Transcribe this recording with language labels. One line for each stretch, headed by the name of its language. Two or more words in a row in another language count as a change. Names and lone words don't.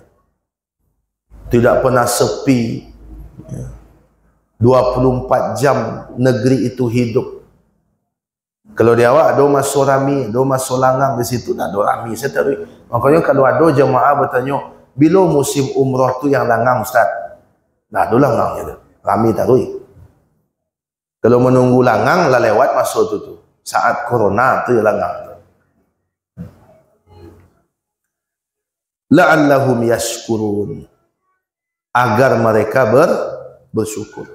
Malay: Tidak pernah sepi. 24 jam negeri itu hidup. Kalau dia awak ada masuk rami, ada masuk langang di situ, tak ada rami. Saya tahu. Makanya kalau ada jemaah bertanya, bila musim umrah tu yang langang Ustaz? Tak ada langang. Rami tak tahu. Kalau menunggu langang, lah lewat masuk tu. Saat corona tu ya langang.
Arabic: لعلهم يشكرون,
Malay: agar mereka bersyukur.